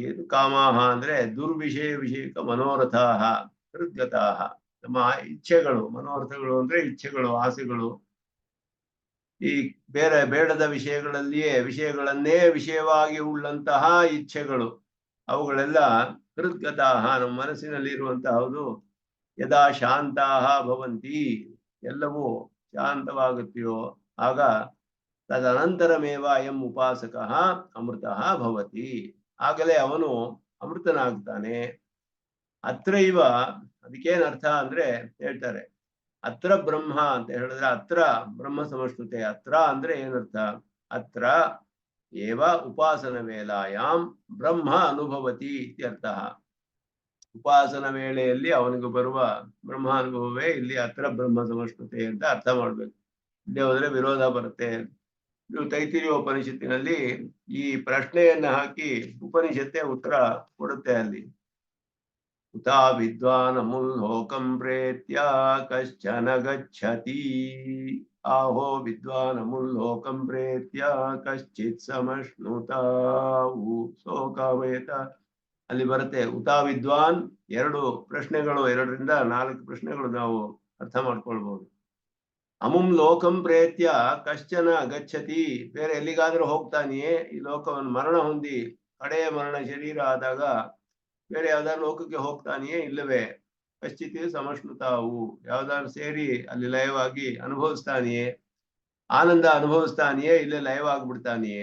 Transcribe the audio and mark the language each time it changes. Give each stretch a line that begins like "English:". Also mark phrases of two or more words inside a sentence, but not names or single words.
Sanskrit: ಕಾಮಾಹ ಅಂದ್ರೆ ದುರ್ವಿಷಯ ವಿಷಯಕ ಮನೋರಥಾಹ ಹೃದ್ಗತಾಹ.
Kannada: ನಮ್ಮ ಇಚ್ಛೆಗಳು, ಮನೋರಥಗಳು ಅಂದ್ರೆ ಇಚ್ಛೆಗಳು, ಆಸೆಗಳು, ಈ ಬೇಡದ ವಿಷಯಗಳನ್ನೇ ವಿಷಯವಾಗಿ ಉಳ್ಳಂತಹ ಇಚ್ಛೆಗಳು, ಅವುಗಳೆಲ್ಲ ಹೃದ್ಗತಾಹ ನಮ್ಮ ಮನಸ್ಸಿನಲ್ಲಿ ಇರುವಂತಹದು.
Sanskrit: ಯದಾ ಶಾಂತಾಹ ಭವಂತಿ,
Kannada: ಎಲ್ಲವೂ ಶಾಂತವಾಗುತ್ತೆಯೋ ಆಗ
Sanskrit: ತದನಂತರಮೇವ ಅಯಂ ಉಪಾಸಕಃ ಅಮೃತಃ ಭವತಿ,
Kannada: ಆಗಲೇ ಅವನು ಅಮೃತನಾಗ್ತಾನೆ. ಅತ್ರೈವ, ಅದಕ್ಕೇನ್ ಅರ್ಥ ಅಂದ್ರೆ ಹೇಳ್ತಾರೆ,
Sanskrit: ಅತ್ರ ಬ್ರಹ್ಮ
Kannada: ಅಂತ ಹೇಳಿದ್ರೆ
Sanskrit: ಅತ್ರ ಬ್ರಹ್ಮ ಸಮಶ್ನುತೆ.
Kannada: ಅತ್ರ ಅಂದ್ರೆ ಏನರ್ಥ?
Sanskrit: ಅತ್ರ ಏವ ಉಪಾಸನ ವೇಲಾಯಾಮ್ ಬ್ರಹ್ಮ ಅನುಭವತಿ ಇತ್ಯರ್ಥ.
Kannada: ಉಪಾಸನ ವೇಳೆಯಲ್ಲಿ ಅವನಿಗೆ ಬರುವ ಬ್ರಹ್ಮ ಅನುಭವವೇ ಇಲ್ಲಿ
Sanskrit: ಅತ್ರ ಬ್ರಹ್ಮ ಸಮಶ್ನುತೆ
Kannada: ಅಂತ ಅರ್ಥ ಮಾಡ್ಬೇಕು. ಇಲ್ಲೇ ಹೋದ್ರೆ ವಿರೋಧ ಬರುತ್ತೆ. ಇದು ತೈತಿರಿಯ ಉಪನಿಷತ್ತಿನಲ್ಲಿ ಈ ಪ್ರಶ್ನೆಯನ್ನ ಹಾಕಿ ಉಪನಿಷತ್ತೇ ಉತ್ತರ ಕೊಡುತ್ತೆ.
Sanskrit: ಅಲ್ಲಿ ಉತಾ ವಿದ್ವಾನ್ ಅಮುಲ್ಲೋಕಂ ಪ್ರೇತ್ಯ ಕಶ್ಚನ ಗಚ್ಚತಿ, ಆಹೋ ವಿದ್ವಾನ್ ಅಮುಲ್ಲೋಕಂ ಪ್ರೇತ್ಯ ಕಶ್ಚಿತ್ ಸಮಶ್ನುತಾ ಸೋಕಾಮಯತ.
Kannada: ಅಲ್ಲಿ ಬರುತ್ತೆ
Sanskrit: ಉತಾ ವಿದ್ವಾನ್.
Kannada: ಎರಡು ಪ್ರಶ್ನೆಗಳು, 2 ರಿಂದ 4 ಪ್ರಶ್ನೆಗಳು ನಾವು ಅರ್ಥ ಮಾಡ್ಕೊಳ್ಬಹುದು.
Sanskrit: ಅಮುಂ ಲೋಕಂ ಪ್ರೇತ್ಯ ಕಶ್ಚನ ಗಚ್ಚತಿ,
Kannada: ಬೇರೆ ಎಲ್ಲಿಗಾದ್ರೂ ಹೋಗ್ತಾನೆಯೇ? ಈ ಲೋಕವನ್ನು ಮರಣ ಹೊಂದಿ ಕಡೆಯ ಮರಣ ಶರೀರ ಆದಾಗ ಬೇರೆ ಯಾವ್ದಾದ್ರು ಲೋಕಕ್ಕೆ ಹೋಗ್ತಾನೆಯೇ? ಇಲ್ಲವೇ.
Sanskrit: ಕಶ್ಚಿತ್ ಸಮಶ್ನುತಾವು,
Kannada: ಯಾವ್ದಾದ್ರು ಸೇರಿ ಅಲ್ಲಿ ಲಯವಾಗಿ ಅನುಭವಿಸ್ತಾನೆಯೇ? ಆನಂದ ಅನುಭವಿಸ್ತಾನೆಯೇ? ಇಲ್ಲೇ ಲಯವಾಗ್ಬಿಡ್ತಾನೆಯೇ?